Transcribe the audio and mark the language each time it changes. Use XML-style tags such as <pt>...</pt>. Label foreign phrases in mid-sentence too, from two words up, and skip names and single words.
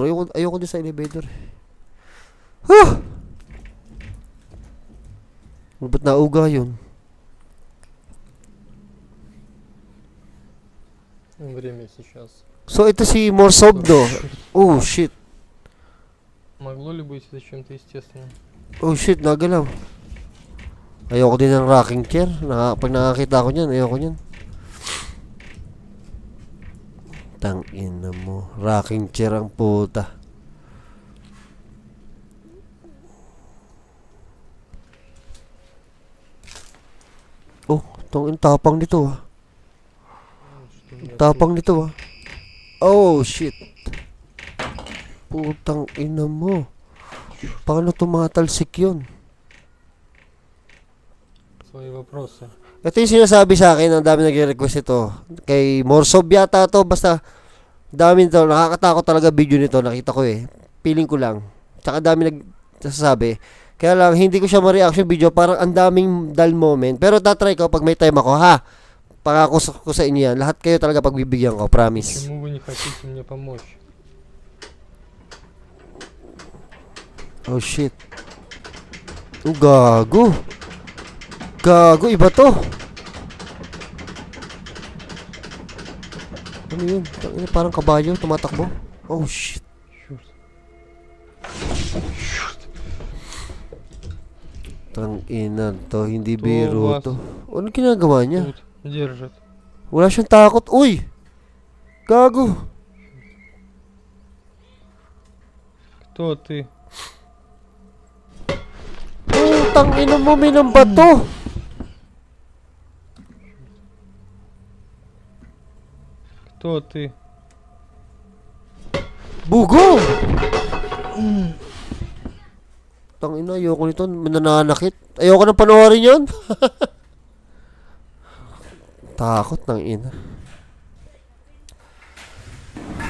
<tl>Ayoko din sa elevator. Ba't nauga yun? So ito si Morsobdo.</tl> <en>Oh shit.</en> <ru>Могло ли быть это чем-то естественным?</ru> <en>Oh shit, nagalaw.</en> <tl>Ayoko din ng rocking chair. Pag nakakita ko niyan, ayoko niyan. Tangina mo, rocking chair ang puta. Oh, tong tapang nito Tapang nito</tl> <en>Oh shit.</en> <tl>Putang ina mo. Paano tumatalsik yun?</tl> <ru>Свои вопросы.</ru> <tl>Ito yung sinasabi sa akin, ang dami nag-request ito. Kay Morsob yata to, basta dami nito, nakakatakot talaga video nito, nakita ko Feeling ko lang. Tsaka dami nagsasabi. Kaya lang, hindi ko siya ma-</tl> <en>reaction video,</en> <tl>parang ang daming</tl> <en>dull moment.</en> <tl>Pero tatry ko pag may time ako, Pangako ko sa inyo yan. Lahat kayo talaga pagbibigyan ko, promise.</tl> <ru>Почему вы не хотите мне помочь?</ru> <en>Oh shit.</en> <tl>Oh gago. Gago, iba to. Ano yun? Parang kabayo, tumatakbo.</tl> <en>Oh shit.</en> <tl>Tangina to, hindi biro to. Ano ginagawa niya?</tl> <ru>Держит.</ru> <tl>Wala siyang takot. Uy! Gago.</tl> <ru>Кто ты?</ru> <tl>Tangina mo, may nambato.</tl> <ru>Кто ты?</ru> <tl>Bugo! Tangina, ayoko nito. Mananakit. Ayoko nang panoorin yun. Takot ng ina.</tl>